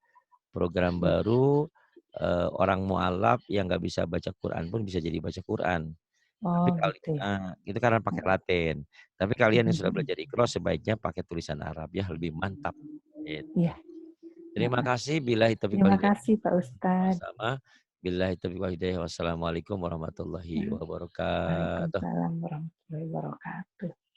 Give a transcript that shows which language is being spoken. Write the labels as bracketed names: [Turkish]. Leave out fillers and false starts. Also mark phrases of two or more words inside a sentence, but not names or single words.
[Indonesian] Program baru orang mualaf yang nggak bisa baca Quran pun bisa jadi baca Quran. Tapi Gitu ya. itu karena pakai Latin. Tapi kalian yang sudah belajar Iqra sebaiknya pakai tulisan Arab ya, lebih mantap. Gitu. Iya. Terima kasih. [Arabic] بالله التوفيق و [Indonesian] Terima [Arabic] hidayah. [Indonesian] kasih Pak Ustadz. Sama. [Arabic] بالله التوفيق والهداية. والسلام عليكم ورحمة الله وبركاته. وعليكم السلام ورحمة الله وبركاته.